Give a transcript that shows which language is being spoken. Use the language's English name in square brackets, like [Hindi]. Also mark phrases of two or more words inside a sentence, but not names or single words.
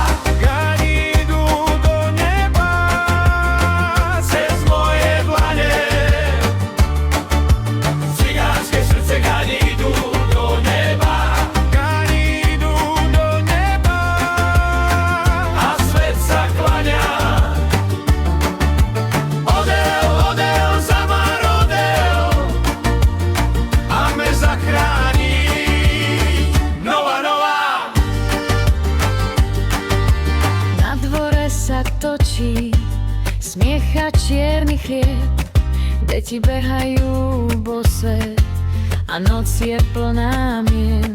[Slovak] Gani idú do neba cez moje dlane. Cigánske srdce gani idú do neba. Gani idú do neba a svet sa klaňa. [Romany] Odel, odel, za ma rodel a me zachráni. [Slovak] Nová, nová. Na dvore sa točí smiech a čierny chlieb, deti behajú bose a noc je plná mien.